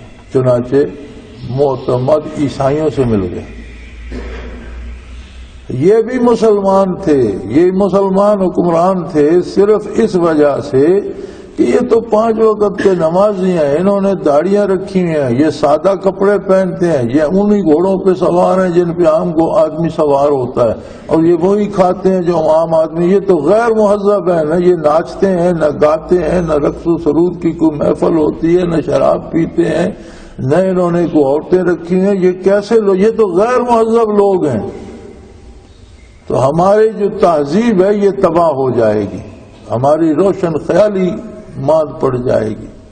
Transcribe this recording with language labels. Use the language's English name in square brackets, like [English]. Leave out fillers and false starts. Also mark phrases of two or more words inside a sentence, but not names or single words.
[Urdu] چنانچہ معتمد عیسائیوں سے مل گئے، یہ بھی مسلمان تھے، یہ مسلمان حکمران تھے صرف اس وجہ سے کہ یہ تو 5 وقت کے نمازی ہیں، انہوں نے داڑیاں رکھی ہیں، یہ سادہ کپڑے پہنتے ہیں، یہ انہی گھوڑوں پہ سوار ہیں جن پہ عام کو آدمی سوار ہوتا ہے، اور یہ وہی کھاتے ہیں جو عام آدمی۔ یہ تو غیر مہذب ہے، نہ یہ ناچتے ہیں، نہ گاتے ہیں، نہ رقص و سرود کی کوئی محفل ہوتی ہے، نہ شراب پیتے ہیں، نہ انہوں نے کوئی عورتیں رکھی ہیں۔ یہ کیسے لوگ، یہ تو غیر مہذب لوگ ہیں، تو ہماری جو تہذیب ہے یہ تباہ ہو جائے گی، ہماری روشن خیالی مات پڑ جائے گی۔